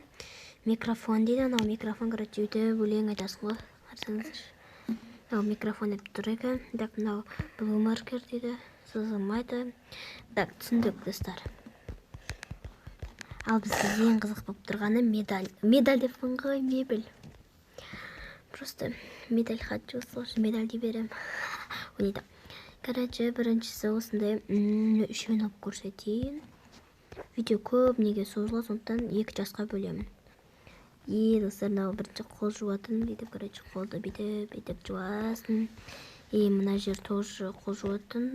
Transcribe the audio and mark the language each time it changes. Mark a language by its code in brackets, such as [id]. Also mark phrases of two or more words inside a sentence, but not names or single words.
[kk] Микрофон дейді, анау микрофон көрсетуді өлең айтасың ғой. Қарсаңыздар. Мынау микрофон деп тұр екен. Так, мынау бұл маркер дейді. Сызылмайды. Так, түсіндік, достар. Ал бізге ең қызық болып тұрғаны медаль. Медаль деп ғой, [ru] мебель. Просто медаль хочу, слушай, [kk] медаль деп берем. Ойнайды. Короче, біріншісі осындай үшеуін алып көрсетейін. Видео көп неге созылады, сондықтан 2 жасқа бөлемін. Достар, мынау бірінші қол жуатын дейді. Короче, қолды бүйтіп жуасын. Мына жер тоже қол жуатын.